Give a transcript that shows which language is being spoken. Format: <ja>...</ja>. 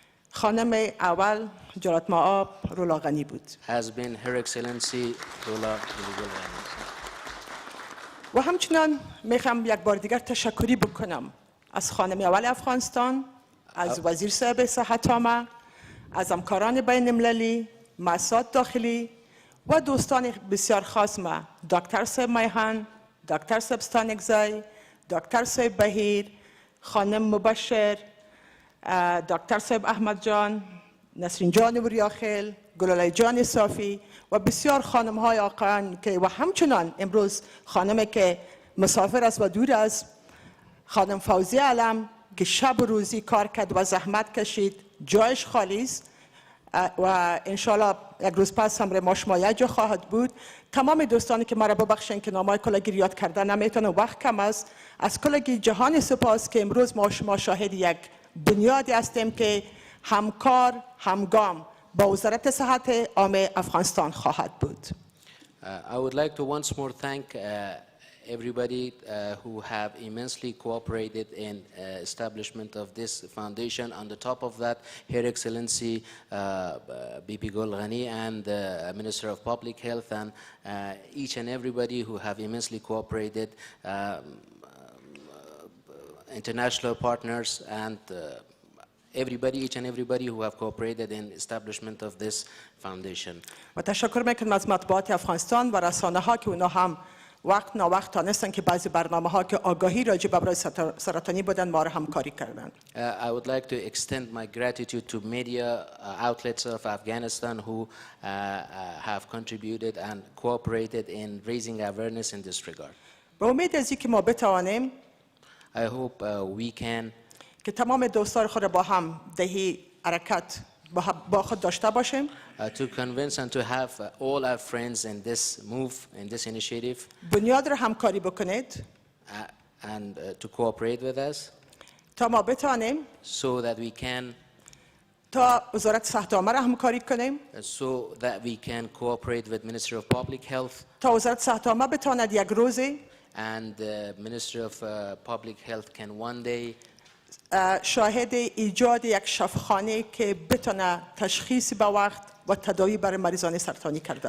<fa>خانم اول جلالت مآب رولا غنی بود.</fa> <en>Has been Her Excellency Rola Ghani.</en> <fa>و همچنان میخوام یک بار دیگر تشکری بکنم از خانم اول افغانستان، از وزیر صاحب صحت عامه، از همکاران بین المللی، مؤسسات داخلی و دوستان بسیار خاص ما، دکتر صاحب میهن، دکتر صاحب ستانکزی، دکتر صاحب بهیر، خانم مبشر، دکتر صاحب احمد جان، نسرین جان وریاخیل، گلاله جان صافی و بسیار خانم های آقایان که و همچنان امروز خانمی که مسافر است و دور است، خانم فوزی علم که شب و روزی کار کرد و زحمت کشید، جایش خالی است و انشالله یک روز پس هم ما شما یک جا خواهد بود. تمام دوستانی که مرا ببخشین که نامای کلگی یاد کرده نمیتونم، وقت کم است. از کلگی جهان سپاس که امروز ما شما شاهد یک بنیادی هستیم که همکار همگام با وزارت صحت عامه افغانستان خواهد بود.</fa> <en>I would like to once more thank everybody who have immensely cooperated in establishment of this foundation. On the top of that, Her Excellency BP Gul Ghani and the Minister of Public Health and each and everybody who have immensely cooperated, international partners and everybody, each and everybody who have cooperated in establishment of this foundation.</en> <fa>و تشکر میکنم از مطبوعات افغانستان و رسانه ها که اونا هم وقت ناوقت تانستن که بعضی برنامه ها که آگاهی راجع به امراض سرطانی بودن ما را همکاری کردن.</fa> <en>I would like to extend my gratitude to media outlets of Afghanistan who have contributed and cooperated in raising awareness in this regard.</en> <fa>به امید از اینکه ما بتوانیم</fa> <en>I hope we can</en> <fa>که تمام دوستان خود را با هم دهی حرکت با خود داشته باشیم.</fa> <en>to convince and to have all our friends in this move, in this initiative,</en> <fa>بنیاد را همکاری بکنید</fa> <en>and to cooperate with us,</en> <fa>تا ما بتوانیم</fa> <en>so that we can</en> <fa>تا وزارت صحت عامه را همکاری کنیم،</fa> <en>so that we can cooperate with Ministry of Public Health,</en> <fa>تا وزارت صحت عامه بتواند یک روزی</fa> <en>and the Ministry of Public Health can one day</en> <fa>شاهد ایجاد یک شفاخانه که بتونه تشخیص به وقت و تداوی برای مریضان سرطانی کرده</fa>